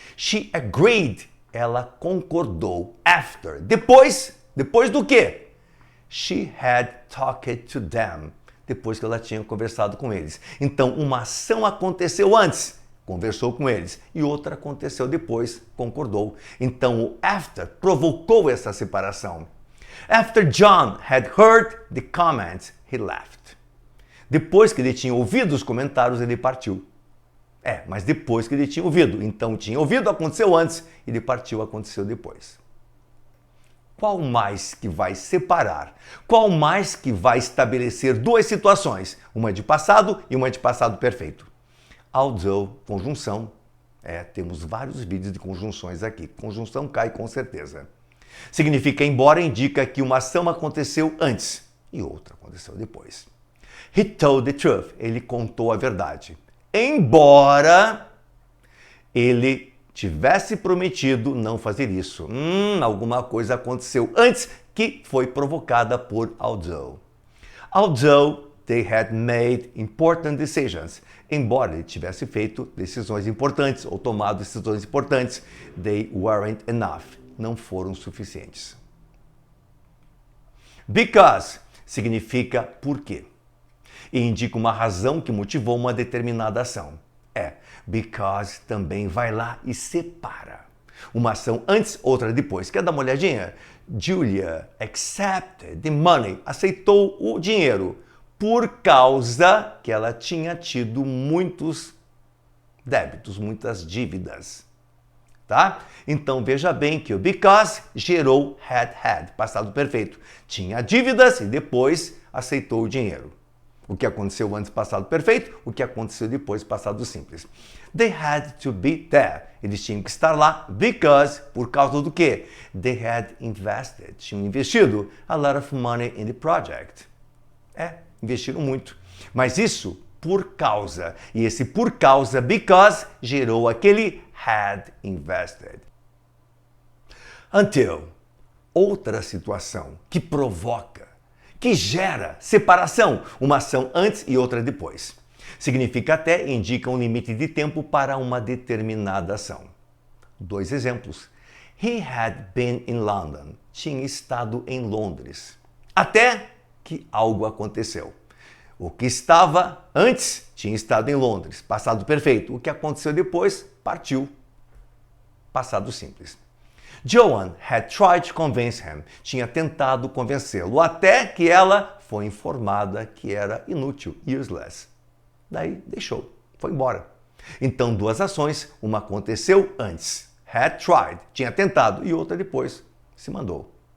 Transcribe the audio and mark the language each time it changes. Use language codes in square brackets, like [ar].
[en] She agreed, [pt] ela concordou. After, depois do quê? [en] She had talked to them, [pt] depois que ela tinha conversado com eles. Então, uma ação aconteceu antes, conversou com eles, e outra aconteceu depois, concordou. Então, o after provocou essa separação. [en] After John had heard the comments, he left. [pt] Depois que ele tinha ouvido os comentários, ele partiu. Mas depois que ele tinha ouvido. Então, tinha ouvido, aconteceu antes, ele partiu, aconteceu depois. Qual mais que vai separar? Qual mais que vai estabelecer duas situações? Uma de passado e uma de passado perfeito. Although, conjunção. Temos vários vídeos de conjunções aqui. Conjunção cai com certeza. Significa embora, indica que uma ação aconteceu antes e outra aconteceu depois. [en] He told the truth. [pt] Ele contou a verdade. Embora ele tivesse prometido não fazer isso. Alguma coisa aconteceu antes que foi provocada por although. Although [en] they had made important decisions. [pt] Embora ele tivesse feito decisões importantes ou tomado decisões importantes, [en] they weren't enough. [pt] Não foram suficientes. Because significa por quê. E indica uma razão que motivou uma determinada ação. Because também vai lá e separa. Uma ação antes, outra depois. Quer dar uma olhadinha? [en] Julia accepted the money. [pt] Aceitou o dinheiro por causa que ela tinha tido muitos débitos, muitas dívidas. Tá? Então veja bem que o because gerou had, passado perfeito. Tinha dívidas e depois aceitou o dinheiro. O que aconteceu antes, passado perfeito, o que aconteceu depois, passado simples. [en] They had to be there. [pt] Eles tinham que estar lá because, por causa do quê? [en] They had invested. [pt] Tinham investido [en] a lot of money in the project. [pt] Investiram muito. Mas isso por causa. E esse por causa, because, gerou aquele had invested. Until. Outra situação que provoca, que gera separação, uma ação antes e outra depois. Significa até e indica um limite de tempo para uma determinada ação. 2 exemplos. [en] He had been in London. [pt] Tinha estado em Londres. Até que algo aconteceu. O que estava antes tinha estado em Londres. Passado perfeito. O que aconteceu depois partiu. Passado simples. [en] Joan had tried to convince him. [pt] Tinha tentado convencê-lo até que ela foi informada que era inútil, useless. Daí deixou, foi embora. Então 2 ações, uma aconteceu antes, had tried, tinha tentado, e outra depois, se mandou.